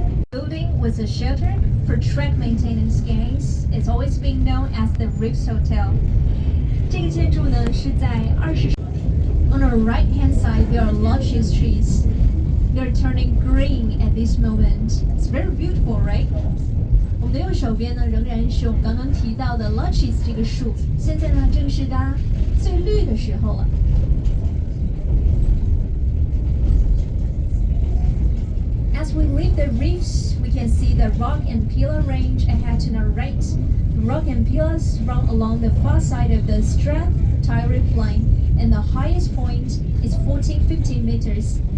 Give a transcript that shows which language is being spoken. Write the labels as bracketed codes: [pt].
[en] The building was a shelter for track maintenance gangs. It's always been known as the Reefs Hotel. [zh] 这个建筑呢是在 [en] On the right-hand side, there are luscious trees. They're turning green at this moment. It's very beautiful, right? [zh] 我们的右手边呢，仍然是我们刚刚提到的 luscious 这个树，现在呢正是它最绿的时候了。 [en] As we leave the reefs, we can see the rock and pillar range ahead to the right. The rock and pillars run along the far side of the Taieri Plain.And the highest point is 15 meters.